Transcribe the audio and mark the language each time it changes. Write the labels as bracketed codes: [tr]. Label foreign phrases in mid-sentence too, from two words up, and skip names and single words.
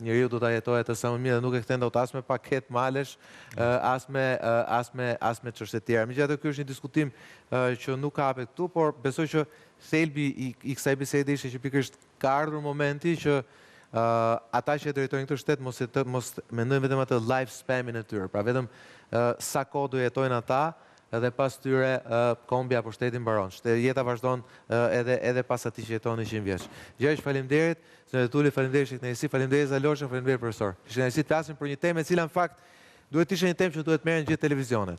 [sq] Njeriu do ta jetojë atë sa më mirë dhe nuk e kthen dot as me paket malesh, as me çështje tjera. Megjithatë ky është një diskutim që nuk kapet këtu, por besoj që thelbi i kësaj bisede ishte që pikërisht ka ardhur momenti që ata që drejtojnë këtë shtet mos mendojnë vetëm atë [en] life span-in [sq] e tyre, pra vetëm sa kohë do jetojnë ata dhe pas tyre kombi apo shteti mbaron. Jeta vazhdon edhe pas atij që jeton 100 vjeç. Gjergj, faleminderit, Zoti Tuli, faleminderit Sheknesi, faleminderit Zalosha, faleminderit profesor. Sheknesi, të flasim për një temë e cila në fakt duhet të ishte një temë që duhet merren gjithë televizionet.